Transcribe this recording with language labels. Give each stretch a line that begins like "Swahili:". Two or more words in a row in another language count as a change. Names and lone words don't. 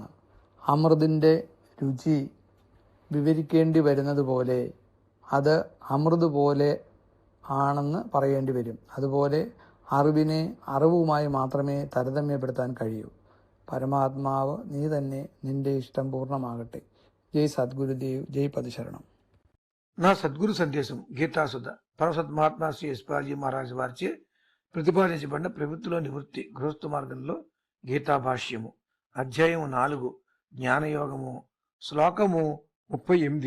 Malayalam: അമൃതിൻ്റെ രുചി വിവരിക്കേണ്ടി വരുന്നത് പോലെ അത് അമൃത് പോലെ ആണെന്ന് പറയേണ്ടി വരും. അതുപോലെ അറിവിനെ അറിവുമായി മാത്രമേ താരതമ്യപ്പെടുത്താൻ കഴിയൂ. പരമാത്മാവ് നീ തന്നെ, നിന്റെ ഇഷ്ടം പൂർണ്ണമാകട്ടെ.
Telugu: జై సద్గురుదేవ్. జై పదశరణం. నా సద్గురు సందేశం గీతాసుధ పరమసత్ మహాత్మా శ్రీ యశ్పాల్జీ మహారాజ్ వారిచే ప్రతిపాదించబడిన ప్రవృత్తిలో నివృత్తి గృహస్థ మార్గంలో గీతా భాష్యము అధ్యాయము 4 జ్ఞానయోగము శ్లోకము 38.